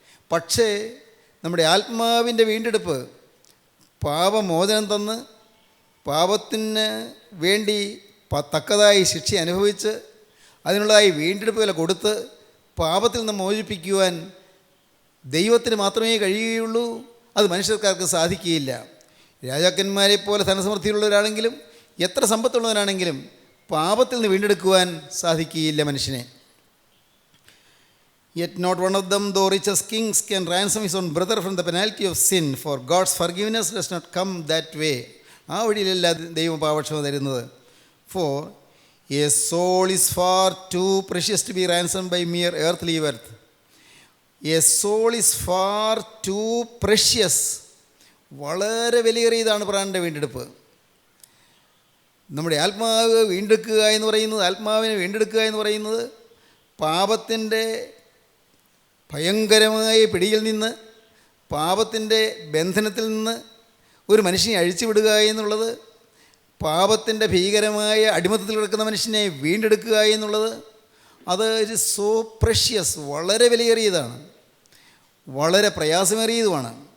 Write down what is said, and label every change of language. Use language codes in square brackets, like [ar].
[ml] പക്ഷേ നമ്മുടെ ആത്മാവിൻ്റെ വീണ്ടെടുപ്പ്, പാപമോചനം തന്ന് പാപത്തിന് വേണ്ടി തക്കതായി ശിക്ഷ അനുഭവിച്ച് അതിനുള്ളതായി വീണ്ടെടുപ്പ് വില കൊടുത്ത് പാപത്തിൽ നിന്ന് മോചിപ്പിക്കുവാൻ ദൈവത്തിന് മാത്രമേ കഴിയുകയുള്ളൂ. അത് മനുഷ്യർക്കാർക്ക് സാധിക്കുകയില്ല. രാജാക്കന്മാരെ പോലെ ധനസമൃദ്ധിയുള്ളവരാണെങ്കിലും എത്ര സമ്പത്തുള്ളവരാണെങ്കിലും പാപത്തിൽ നിന്ന് വീണ്ടെടുക്കുവാൻ സാധിക്കുകയില്ല മനുഷ്യനെ. [en] Yet not one of them, though rich as kings, can ransom his own brother from the penalty of sin, for God's forgiveness does not come that way. [ml] ആ വഴിയിലല്ല ദൈവം പാപക്ഷമ തരുന്നത്. [en] For a soul is far too precious to be ransomed by mere earthly worth. A soul is far too precious. [ml] വളരെ വിലയേറിയതാണ് പ്രാണൻ്റെ വീണ്ടെടുപ്പ്. നമ്മുടെ ആത്മാവ് വീണ്ടെടുക്കുക എന്ന് പറയുന്നത്, ആത്മാവിനെ വീണ്ടെടുക്കുക എന്ന് പറയുന്നത് പാപത്തിൻ്റെ ഭയങ്കരമായ പിടിയിൽ നിന്ന്, പാപത്തിൻ്റെ ബന്ധനത്തിൽ നിന്ന് ഒരു മനുഷ്യനെ അഴിച്ചുവിടുക എന്നുള്ളത്, പാപത്തിൻ്റെ ഭീകരമായ അടിമത്തത്തിൽ കിടക്കുന്ന മനുഷ്യനെ വീണ്ടെടുക്കുക എന്നുള്ളത്, അത് ഒരു സോ പ്രഷ്യസ്, വളരെ വിലയേറിയതാണ്, വളരെ പ്രയാസമേറിയതുമാണ്.